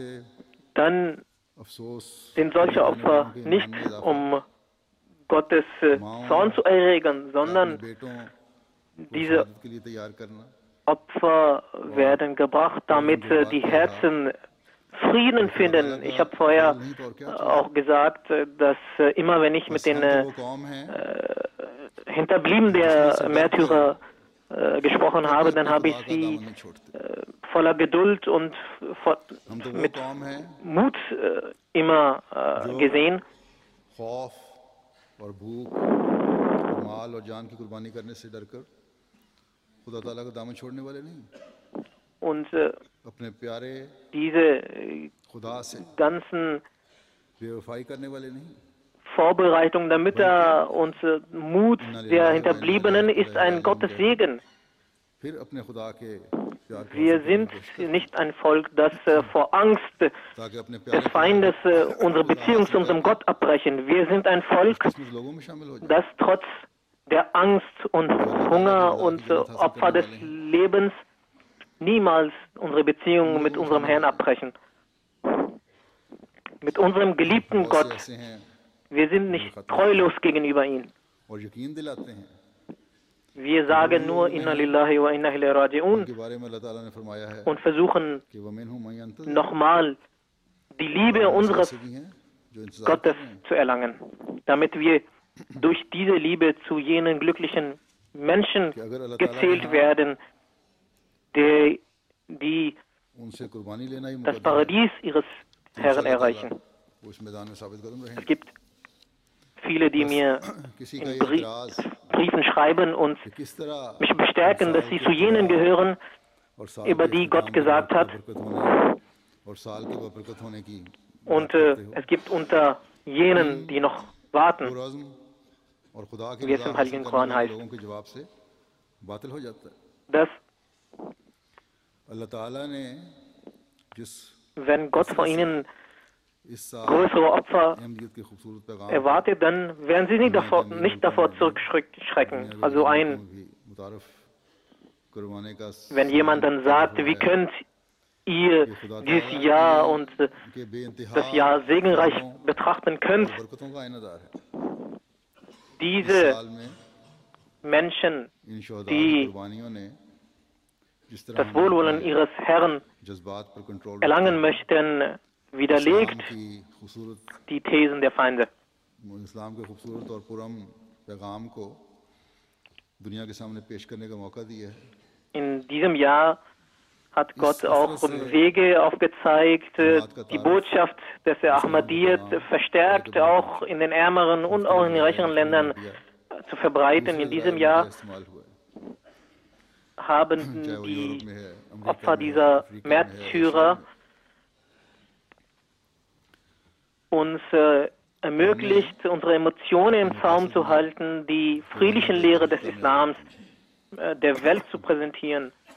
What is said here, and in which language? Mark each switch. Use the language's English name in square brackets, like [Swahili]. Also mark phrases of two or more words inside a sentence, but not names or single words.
[German] Dann [Urdu] अफसोस [German] sind solche Opfer nicht, um Gottes Zorn zu erregen, sondern [Urdu] اپنے بیٹوں کو [German] diese [Urdu] شہادت کے لیے تیار کرنا [German] Opfer werden gebracht, damit die Herzen Frieden finden. Ich habe vorher auch gesagt, dass immer wenn ich mit den [Urdu] وہ قوم ہے [German] Hinterbliebenen der Märtyrer gesprochen habe, dann habe ich sie voller Geduld und [Urdu] ہم تو وہ [German] mit [Urdu] قوم ہے [German] Mut immer gesehen. [Urdu] خوف اور بھوک اور مال اور جان کی قربانی کرنے سے ڈرکر خدا تعالیٰ کا دامن چھوڑنے والے نہیں [German] Und [Urdu] اپنے پیارے [German] diese [Urdu] خدا سے [German] ganzen [Urdu] بےوفائی کرنے والے نہیں [German] Vorbereitung der Mütter und Mut der Hinterbliebenen ist ein Gottes Segen. [Urdu] پھر اپنے خدا کے پیار کے [German] Wir sind nicht ein Volk, das vor Angst [Urdu] تاکہ اپنے [German] des [Urdu] प्यारे [German] Feindes unsere Beziehung zu unserem Gott abbrechen. Wir sind ein Volk, [Urdu] قسمت لوگوں میں شامل ہو جائے [German] das trotz der Angst und Hunger und Opfer des Lebens niemals unsere Beziehung mit unserem Herrn abbrechen. Mit unserem geliebten [Urdu] بہت سے [German] Gott. [Urdu] ایسے ہیں [German] Wir sind nicht treulos gegenüber ihm. [Urdu] اور یقین دلاتے ہیں [German] Wir sagen nur [Arabic] إنا لله وإنا إليه راجعون [Urdu] ان کے بارے میں اللہ تعالیٰ نے فرمایا ہے [German] und versuchen [Arabic] कि ومنهم من ينتظر [German] nochmal die Liebe unseres [Urdu] ایسے بھی ہیں جو انتظار [German] Gottes [Urdu] کر رہے ہیں [German] zu erlangen, damit wir durch diese Liebe zu jenen glücklichen Menschen [Urdu] کہ اگر اللہ تعالیٰ [German] gezählt werden, die [Urdu] ان سے قربانی لینا ہی [German] das [Urdu] مقدر ہے [German] Paradies ihres Herrn [Urdu] اللہ تعالیٰ [German] erreichen. [Urdu] وہ اس میدان میں ثابت قدم [German] Es [Urdu] रहेंगे [German] gibt viele, die mir [Urdu] کسی کا [German] in [Urdu] یہ اعتراض [German] Briefen schreiben und [Urdu] کہ کس طرح [German] mich bestärken, dass sie zu jenen gehören, [Urdu] اور سال [German] über [Urdu] के [German] die Gott [Urdu] اختتام کے [German] gesagt hat. [Urdu] برکت ہونے اور سال کے برکت ہونے کی [German] Und es gibt unter jenen, die noch warten, [Urdu] پرعزم اور خدا کی [German] wie es [Urdu] रज़ा [German] im [Urdu] हासिल [German] Heiligen [Urdu] करने [German] Koran [Urdu] वाले [German] heißt, [Urdu] لوگوں کے جواب سے باطل ہو جاتا ہے [German] dass [Urdu] اللہ تعالیٰ نے جس [German] wenn Gott von ihnen [Urdu] اس سال [German] größere Opfer [Urdu] احمدیت کے خوبصورت پیغام [German] erwartet, dann werden sie nicht davor zurückschrecken. Also [Urdu] متعارف کروانے کا [German] wenn jemand dann sagt, wie könnt ihr dieses Jahr und das Jahr segenreich betrachten könnt. Diese Menschen, die das Wohlwollen ihres Herrn erlangen möchten, widerlegt die Thesen der Feinde. [Urdu] اسلام کے خوبصورت اور پرامن پیغام کو دنیا کے سامنے پیش کرنے کا موقع دیا ہے. [German] In diesem Jahr hat Gott auch Wege aufgezeigt, die Botschaft des Ahmadiyyat verstärkt auch in den ärmeren und auch in den reicheren Ländern zu verbreiten. In diesem Jahr haben die Opfer dieser Märtyrer uns ermöglicht, unsere Emotionen im Zaum zu halten, die friedlichen Lehre des Islams der Welt zu präsentieren.